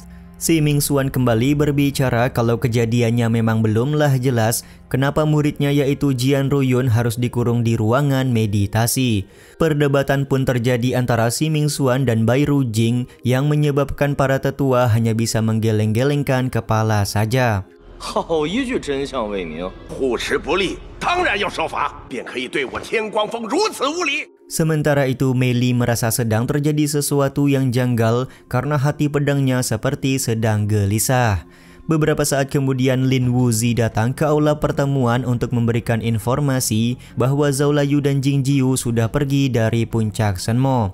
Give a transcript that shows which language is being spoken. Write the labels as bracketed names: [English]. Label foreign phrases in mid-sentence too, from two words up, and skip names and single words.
[Indonesian] Si Ming Xuan kembali berbicara kalau kejadiannya memang belumlah jelas, kenapa muridnya yaitu Jian Ruyun harus dikurung di ruangan meditasi. Perdebatan pun terjadi antara Si Ming Xuan dan Bai Rujing yang menyebabkan para tetua hanya bisa menggeleng-gelengkan kepala saja. [Chinese] 好一句真相为民，护持不力，当然要受罚，便可以对我天光峰如此无礼。 [Indonesian] Sementara itu, Mei Li merasa sedang terjadi sesuatu yang janggal karena hati pedangnya seperti sedang gelisah. Beberapa saat kemudian Lin Wuzi datang ke aula pertemuan untuk memberikan informasi bahwa Zhao Layu dan Jing Jiu sudah pergi dari Puncak Shenmo.